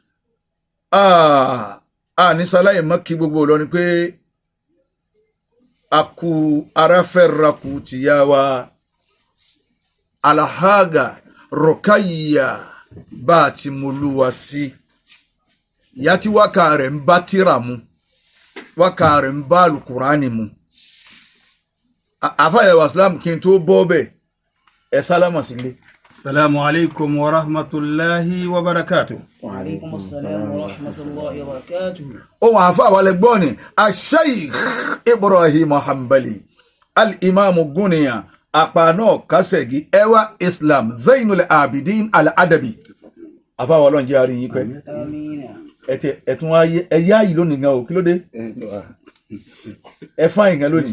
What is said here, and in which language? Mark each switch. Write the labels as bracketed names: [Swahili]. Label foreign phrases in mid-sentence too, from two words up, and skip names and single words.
[Yoruba] ní sáláyè má kí gbogbo Ìlọrin pé a kú aráfẹ́rakù tìyá wa Alhaja Rukayya bá a ti mú olúwa sí ìyá tí wákà rẹ̀ ń bá tírà mu wákà rẹ̀ ń bá alukurani mu àfàyẹ̀wò islam kí n tó bọ́ bẹ́ẹ̀ ẹ sálámà sílé. [Arabic] السلام عليكم ورحمة الله وبركاته. وعليكم السلام ورحمة الله وبركاته [Yoruba] ohun àfa àwàlẹ̀ gbọ́ ni Sheikh Ibrahim Hanbali al-Imam Guniya apá náà kásẹ̀gì ẹwà Islam Zainul Abidin Al-Adabi afáwọn ọlọ́run jẹ́ àárín yín pẹ́ ẹ̀tún ẹ̀yá yìí lónìí gan o kí ló dé ẹ fáyìn gan lónìí